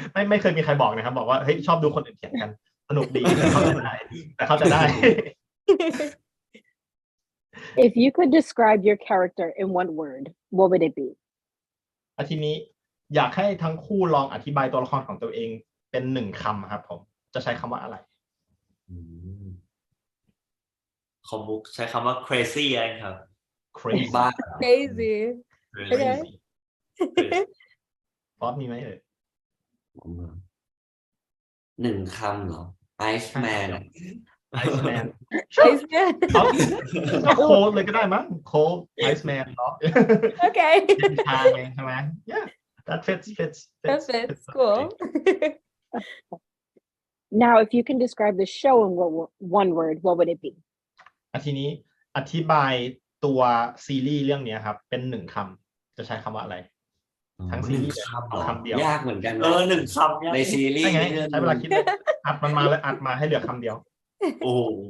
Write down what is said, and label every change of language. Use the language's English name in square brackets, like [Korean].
[Thai] ไม่เคยมีใครบอกนะครับบอกว่าเฮ้ยชอบดูคนอื่นเถียงกันสนุกดีแต่เขาจะได้ [English] If you could describe your character in one word, what would it be? [Thai] ทีนี้อยากให้ทั้งคู่ลองอธิบายตัวละครของตัวเองเป็นหนึ่งคำครับผมจะใช้คำว่าอะไร คอมบุ๊กใช้คำว่า crazy ครับ [English] crazy [Thai] บ้า [English] crazy okay [Thai] ฟอสมีไหมเอ่ย หนึ่งคำเหรอ Iceman [English] Iceman Iceman [Thai] ก็โคลเลยก็ได้มั้งโคล Iceman เนาะ [English] okay [Thai] เป็นทางไงใช่ไหม [English] yeah that fits that fits cool Now, if you can describe the show in one word, what would it be? [Thai] ทีนี้อธิบายตัวซีรีส์เรื่องนี้ครับเป็นหนึ่งคำจะใช้คำว่าอะไรทั้งซีรีส์คำเดียวย ากเหมือนกัน หนึ่งคำ ในซีรี ใช่ ส์ ไงใช้เวลาคิดเลยอัดมันมาแล้วอัดมาให้เหลือคำเดียว โอ้โห